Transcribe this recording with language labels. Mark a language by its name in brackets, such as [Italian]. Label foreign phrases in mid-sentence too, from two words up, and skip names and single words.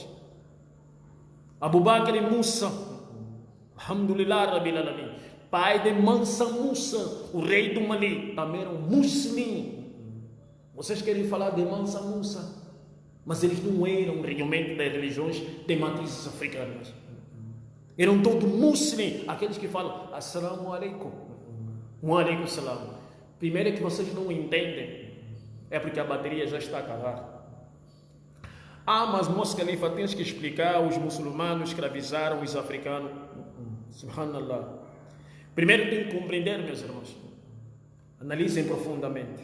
[Arabic] Abu Bakr Musa, الحمد لله رب العالمين, [Portuguese] pai de Mansa Musa, o rei do Mali, também era um muçulmano. Vocês querem falar de Mansa Musa, mas eles não eram realmente das religiões de matrizes africanas. Eram todos muçulmanos, aqueles que falam [Arabic] السلام عليكم، وعليكم السلام. [Portuguese] Primeiro é que vocês não entendem, é porque a bateria já está a acabar. Mas Mos Khalifa, tens que explicar, os muçulmanos escravizaram os africanos. Subhanallah. Primeiro tem que compreender, meus irmãos. Analisem profundamente.